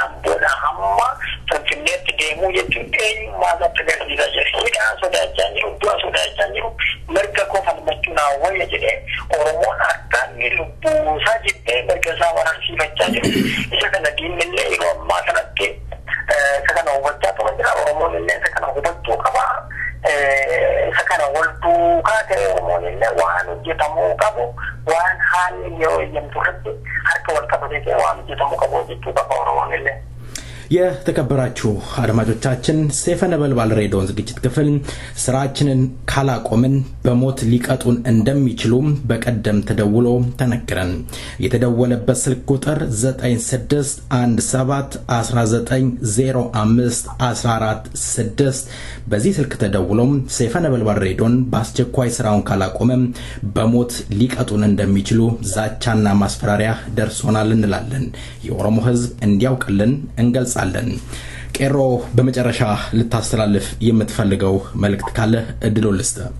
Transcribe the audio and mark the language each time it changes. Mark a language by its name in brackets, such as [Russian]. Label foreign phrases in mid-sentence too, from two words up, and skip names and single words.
[Oromo] Amboodhaa hamma Finfinneetti deemuu jechuun eenyummaa irratti agarsiisaa jira hidhaa sodaachaa jiru du'a sodaachaa jiru mirga koo falmachuun hawwayya jedhee oromoon akkaan lubbuusaa jettee mirga isaa waraansiifachaa jiru isa kana diinillee yeroo ammaa kanatti isa kana hubachaa tura jira oromoon illee isa kana hubachuu qaba isa kana wal duukaa ta'e oromoon illee waan hojjetamuu qabu waan haalli yeroo eeyyamtu irratti harka wal qabatee ta'e waan hojjetamuu qabu hojjechuu qaba oromoon illee. [Amharic] የተከበራችሁ አድማጮቻችን ሰይፈ ነበልባል ሬዲዮ ዝግጅት ክፍል ስራችንን ካላቆምን በሞት ሊቀጡን እንደሚችሉ በቀደም ተደውሎ ተነገረን። የተደወለበት ስልክ ቁጥር 9617190514 በዚህ ስልክ ተደውሎ ሰይፈ ነበልባል ሬዲዮን በአስቸኳይ ስራውን ካላቆመም በሞት ሊቀጡን እንደሚችሉ ዛቻና ማስፈራሪያ ደርሶናል እንላለን። የኦሮሞ ህዝብ እንዲያውቅልን እንገልጻለን። ቄሮ በመጨረሻ ልታስተላልፍ የምትፈልገው መልእክት ካለ እድሉን ልስጥ።